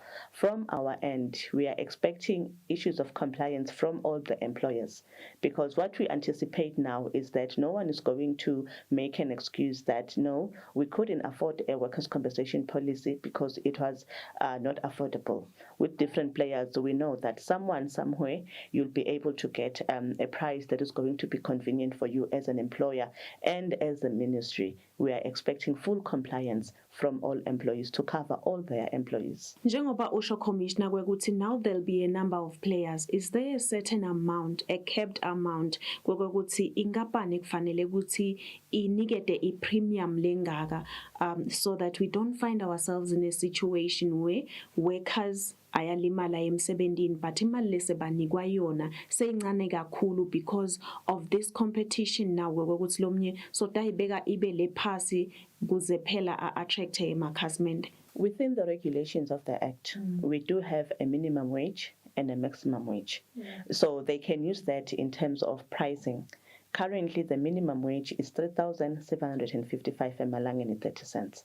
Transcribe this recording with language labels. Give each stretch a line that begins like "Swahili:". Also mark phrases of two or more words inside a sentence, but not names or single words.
English: From our end, we are expecting issues of compliance from all the employers, because what we anticipate now is that no one is going to make an excuse that, no, we couldn't afford a workers' compensation policy because it was not affordable. With different players, we know that someone, somewhere, you'll be able to get a price that is going to be convenient for you as an employer and as a ministry. We are expecting full compliance from all employees to cover all their employees.
Swati: Njengoba usho Commissioner kwekuthi
English: now there'll be a number of players, is there a certain amount, a capped amount,
Swati: kwekuthi inkampani kufanele ukuthi inikete i-premium lengaka,
English: so that we don't find ourselves in a situation where workers
Swati: ayalimala emsebentini but imali lesebanikwa yona seyincane kakhulu
English: because of this competition now
Swati: kwekuthi lomnye so tayibeka ibe le phasi kuze phela a-attract emakhasimende.
English: Within the regulations of the Act, we do have a minimum wage and a maximum wage. So they can use that in terms of pricing. Currently, the minimum wage is 3,755 emalangeni 30 cents.